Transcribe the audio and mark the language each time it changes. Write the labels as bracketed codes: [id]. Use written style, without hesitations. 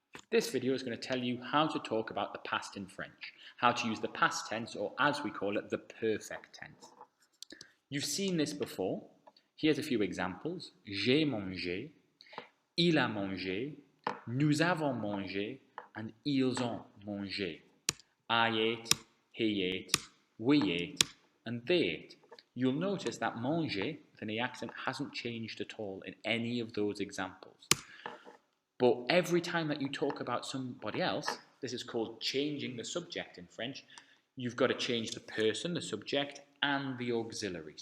[en] This video is going to tell you how to talk about the past in French, how to use the past tense, or as we call it, the perfect tense. You've seen this before. Here's a few examples. [fr] J'ai mangé, il a mangé, nous avons mangé, [en] and [fr] ils ont mangé. [en] I ate, he ate, we ate, and they ate. You'll notice that manger, with an E accent, hasn't changed at all in any of those examples. But every time that you talk about somebody else, this is called changing the subject in French, you've got to change the person, the subject, and the auxiliary.